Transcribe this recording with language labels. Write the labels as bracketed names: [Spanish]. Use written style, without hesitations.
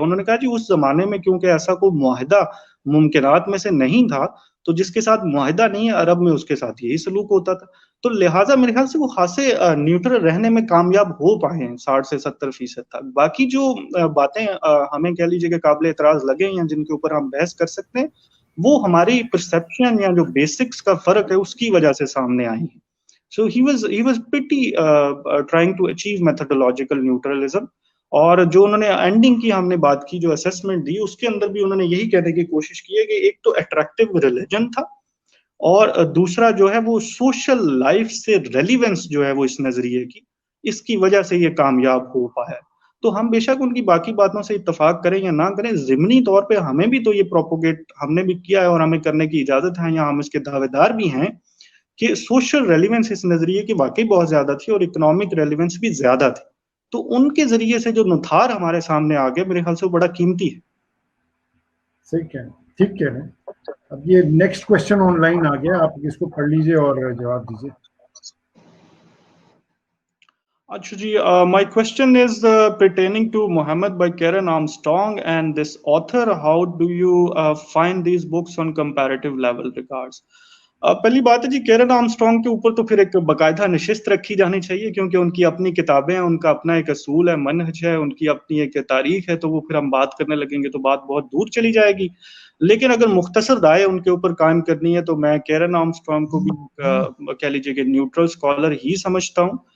[Urdu] انہوں نے کہا جی اس زمانے میں کیونکہ ایسا کوئی معاہدہ ممکنات میں سے نہیں تھا, تو جس کے ساتھ معاہدہ نہیں ہے عرب میں اس کے ساتھ یہی سلوک ہوتا تھا, تو لہٰذا میرے خیال سے وہ خاصے نیوٹرل رہنے میں کامیاب ہو پائے ہیں 60 سے 70% تک. باقی جو باتیں ہمیں کہہ لیجیے کہ قابل اعتراض لگے ہیں جن کے اوپر ہم بحث کر سکتے ہیں, وہ ہماری پرسیپشن یا جو بیسکس کا فرق ہے اس کی وجہ سے سامنے آئی ہیں. [English] So he was pretty trying to achieve methodological neutralism. [Urdu] اور جو انہوں نے اینڈنگ کی ہم نے بات کی, جو اسیسمنٹ دی, اس کے اندر بھی انہوں نے یہی کہنے کی کوشش کی ہے کہ ایک تو اٹریکٹیو ریلیجن تھا, اور دوسرا جو ہے وہ سوشل لائف سے ریلیونس جو ہے وہ اس نظریے کی, اس کی وجہ سے یہ کامیاب ہو پایا. تو ہم بے شک ان کی باقی باتوں سے اتفاق کریں یا نہ کریں, ضمنی طور پہ ہمیں بھی تو یہ پروپوگیٹ ہم نے بھی کیا ہے اور ہمیں کرنے کی اجازت ہے, یا ہم اس کے دعوے دار بھی ہیں کہ سوشل ریلیونس اس نظریے کی واقعی بہت زیادہ تھی اور اکنامک ریلیونس بھی زیادہ تھی. تو ان کے ذریعے سے جو نتھار ہمارے سامنے آ گئے میرے خیال سے وہ بڑا قیمتی ہے. صحیح کہہ رہے ہیں, ٹھیک کہہ رہے ہیں. اب یہ نیکسٹ کوشچن آن لائن آ گیا, آپ اس کو پڑھ لیجئے اور جواب دیجئے. اچھا جی, [English] my question is pertaining to Muhammad by Karen Armstrong and this author. How do you find these books on comparative level regards? [Urdu] پہلی بات ہے جی, کیرن آرمسٹرانگ کے اوپر تو پھر ایک باقاعدہ نشست رکھی جانی چاہیے, کیونکہ ان کی اپنی کتابیں ہیں, ان کا اپنا ایک اصول ہے, منہج ہے, ان کی اپنی ایک تاریخ ہے, تو وہ پھر ہم بات کرنے لگیں گے تو بات بہت دور چلی جائے گی. لیکن اگر مختصر رائے ان کے اوپر قائم کرنی ہے تو میں کیرن آرمسٹرانگ کو بھی کہہ لیجیے کہ نیوٹرل اسکالر ہی سمجھتا ہوں.